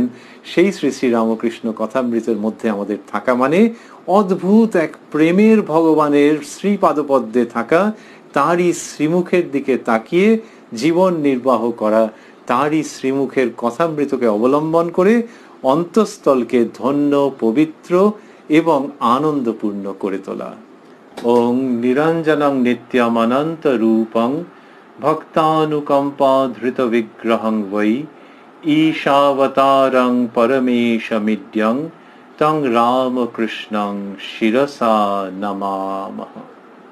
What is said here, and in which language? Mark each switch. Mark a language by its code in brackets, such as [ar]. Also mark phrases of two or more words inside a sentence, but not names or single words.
[bn] সেই শ্রী শ্রী রামকৃষ্ণ কথামৃতের মধ্যে আমাদের থাকা মানে অদ্ভুত এক প্রেমের ভগবানের শ্রীপাদপদ্মে থাকা, তাঁরই শ্রীমুখের দিকে তাকিয়ে জীবন নির্বাহ করা, তাঁরই শ্রীমুখের কথামৃতকে অবলম্বন করে অন্তঃস্থলকে ধন্য, পবিত্র এবং আনন্দপূর্ণ করে তোলা। [sa] ওং নিরঞ্জনং নিত্যমনন্ত রূপং ভক্তানুকম্পা ধৃত বিগ্রহং বৈ ঈশাবতারং পরমেশমিদ্যং তং রামকৃষ্ণং শিরসা নমামঃ।